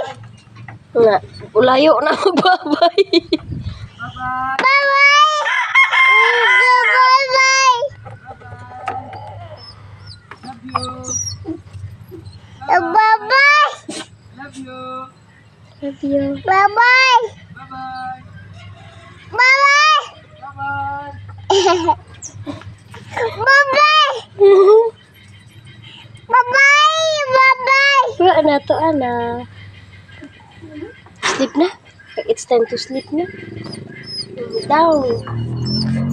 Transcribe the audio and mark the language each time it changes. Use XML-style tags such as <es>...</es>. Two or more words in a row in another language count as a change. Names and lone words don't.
<ceb>Nga, layo na mo, babay.</ceb> <en>Bye-bye. Bye-bye! Bye-bye! Love you. Bye-bye! Love you. Love you. Bye-bye! Bye-bye. Bye-bye! Bye-bye. Bye-bye! Bye-bye! Bye-bye!</en> <ceb>Wala na to, ana. Sleep na.</ceb> <en>It's time to sleep na. Down.</en>